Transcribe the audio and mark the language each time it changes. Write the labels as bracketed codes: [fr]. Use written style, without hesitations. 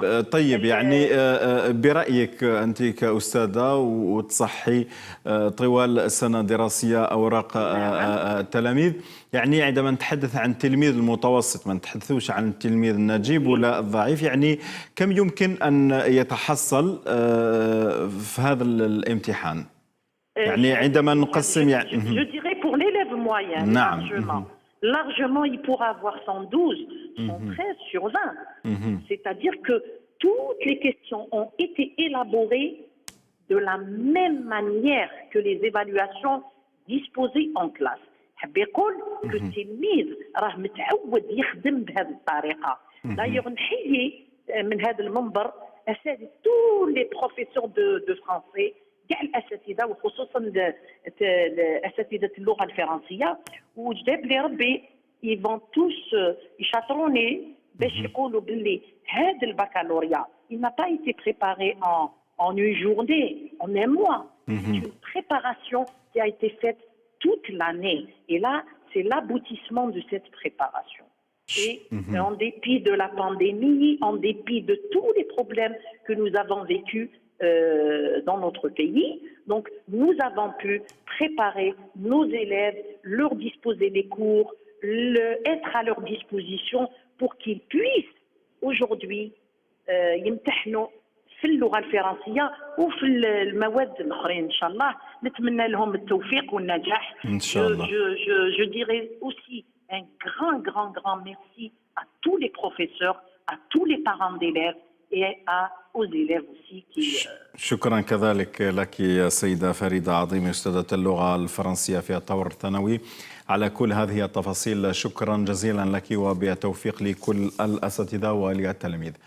[ar] طيب يعني برأيك أنت كأستاذة وتصحي طوال السنة الدراسية أوراق التلاميذ، يعني عندما نتحدث عن التلميذ المتوسط ما نتحدثوش عن التلميذ النجيب ولا الضعيف، يعني كم يمكن أن يتحصل في هذا الامتحان؟ يعني عندما نقسم يعني [fr] je dirais pour l'élève moyen, largement il pourra avoir 112, 113 sur 20. C'est-à-dire que toutes les questions ont été élaborées de la même manière que les évaluations disposées en classe. [ar] حاب يقول [fr] que [ar] التلميذ راه متعود يخدم بهذه الطريقة. D'ailleurs نحيي من هذا المنبر أساتذة [fr] tous les professeurs de français, [ar] كاع الاساتذه وخصوصا اساتذه اللغه الفرنسيه وجاب لي ربي يفون توس يشاطروني باش يقولوا باللي هذا البكالوريا [fr] il n'a pas été préparé en une journée, en un mois. C'est une préparation qui a été faite toute l'année. Et là, c'est l'aboutissement de cette préparation. Et en dépit de la pandémie, en dépit de tous les problèmes que nous avons vécus dans notre pays. Donc, nous avons pu préparer nos élèves, leur disposer les cours, être à leur disposition pour qu'ils puissent aujourd'hui [ar] يمتحنوا في اللغة الفرنسية وفي المواد الأخرين إن شاء الله. نتمنى لهم التوفيق والنجاح. إن شاء الله. [fr] Je dirais aussi un grand merci à tous les professeurs, à tous les parents d'élèves et aux élèves aussi qui [ar] شكرا كذلك لك يا سيدة فريدة عظيمة أستاذة اللغة الفرنسية في الطور الثانوي على كل هذه التفاصيل. شكرا جزيلا لك وبالتوفيق لكل الأساتذة والتلاميذ.